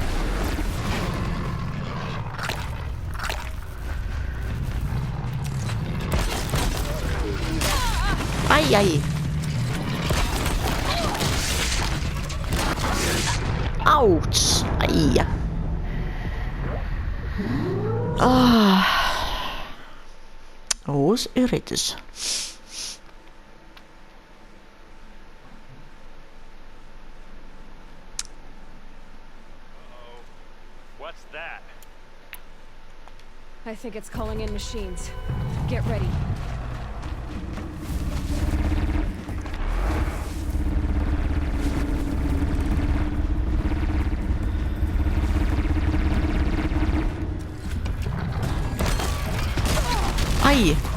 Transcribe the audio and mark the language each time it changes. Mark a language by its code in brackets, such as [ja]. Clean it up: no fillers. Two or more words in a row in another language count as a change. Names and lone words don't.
[fi] Ai ai. Ouch. Ai. Ah. Uusi yritys. [en] What's that? I think it's calling in machines. Get ready. Ai.